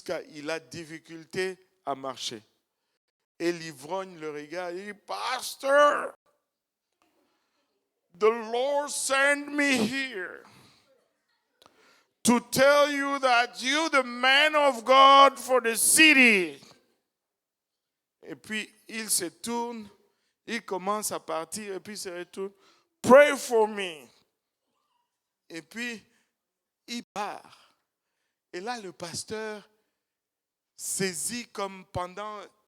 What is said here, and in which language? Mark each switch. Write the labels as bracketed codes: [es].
[fr] Il a difficulté à marcher. Et l'ivrogne le regarde et dit, [en] Pastor, the Lord sent me here to tell you that you, the man of God for the city. [fr] Et puis, il se tourne, il commence à partir, et puis il se retourne. [en] Pray for me. [fr] Et puis, il part. Et là, le pasteur saisit comme pendant...